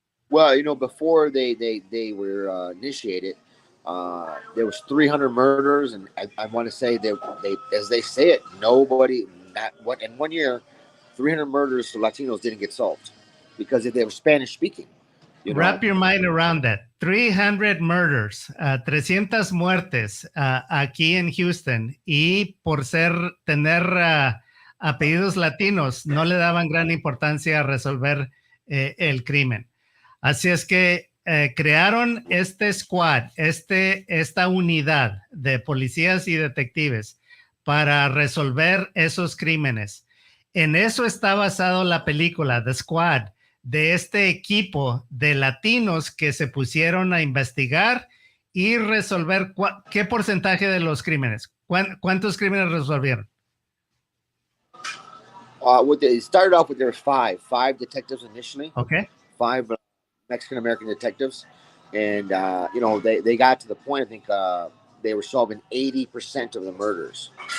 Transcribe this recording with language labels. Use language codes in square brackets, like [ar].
[en] Well, before they were initiated, there was 300 murders, and I want to say they, as they say it, nobody, not what in 1 year, 300 murders to Latinos didn't get solved because they were Spanish speaking. Wrap your mind around that. [es] 300 murders, 300 muertes aquí en Houston, y por tener apellidos latinos, no le daban gran importancia a resolver el crimen. Así es que crearon este squad, esta unidad de policías y detectives para resolver esos crímenes. En eso está basado la película, The Squad, de este equipo de latinos que se pusieron a investigar y resolver qué porcentaje de los crímenes. ¿Cuántos crímenes resolvieron? [en] It started off with there was five detectives initially. Okay. 5 Mexican American detectives, and they got to the point. I think they were solving 80% of the murders.